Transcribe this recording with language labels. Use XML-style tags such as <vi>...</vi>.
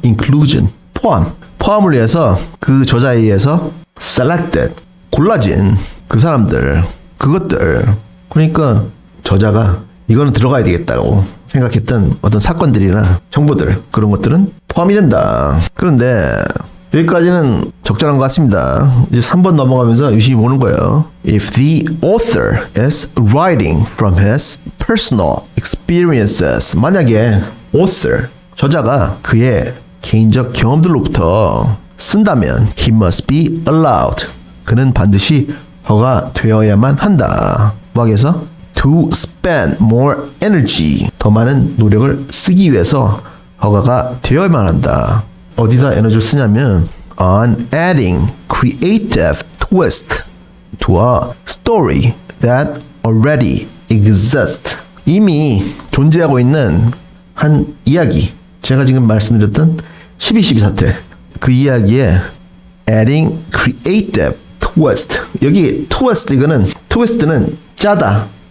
<ko>inclusion 포함을 위해서 그 저자에 의해서 selected 골라진 그 사람들 그것들 그러니까 저자가 이거는 들어가야 되겠다고 생각했던 어떤 사건들이나 정보들 그런 것들은 포함이 된다. 그런데 여기까지는 적절한 것 같습니다. 이제 3번 넘어가면서 유심히 보는 거예요.</ko> <en>If the author is writing from his personal experiences</en> <ko>만약에 author 저자가 그의 개인적 경험들로부터 쓴다면</ko> <en>he must be allowed</en> <ko>그는 반드시 허가되어야만 한다. 뭐하기위해서?</ko> <en>To spend more energy</en> <ko>더 많은 노력을 쓰기 위해서 허가가 되어야만 한다. 어디다 에너지를 쓰냐면</ko> <en>on adding creative twist to a story that already exists</en> <ko>이미 존재하고 있는 한 이야기 제가 지금 말씀드렸던 12.12 사태 그 이야기에</ko> <en>adding creative twist</en> <ko>여기 twist 이거는 twist는 짜다</ko>